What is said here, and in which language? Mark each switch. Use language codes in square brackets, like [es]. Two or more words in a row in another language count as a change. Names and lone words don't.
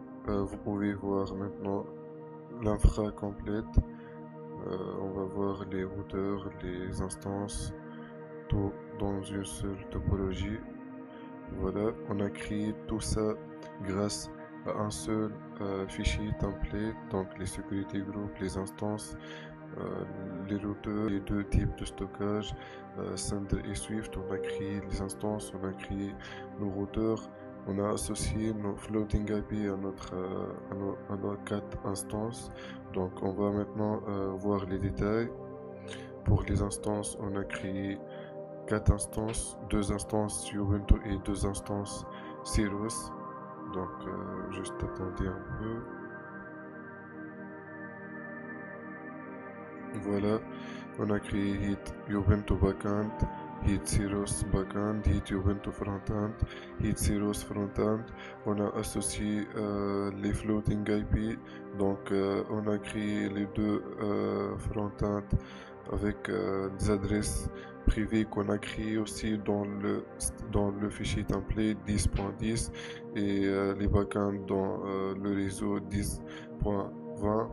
[fr] Vous pouvez voir maintenant l'infra complète. On va voir les routeurs, les instances, tout dans une seule topologie. Voilà, on a créé tout ça grâce à un seul fichier template. Donc les [en] security groups, [fr] les instances, les routeurs, les deux types de stockage, Sender et Swift. On a créé les instances, on a créé nos routeurs, on a associé nos [en] floating IP [fr] à nos 4 instances. Donc on va maintenant voir les détails. Pour les instances, on a créé 4 instances, 2 instances Ubuntu et 2 instances Cirrus. Donc juste attendez un peu. Voilà, on a créé Hit Ubuntu Backend, Hit Cirrus Backend, Hit Ubuntu Frontend, Hit Cirrus Frontend. On a associé les [en] floating IP, [fr] donc on a créé les deux frontend avec des adresses privées qu'on a créées aussi dans le fichier template 10.10 et les backends dans le réseau 10.20.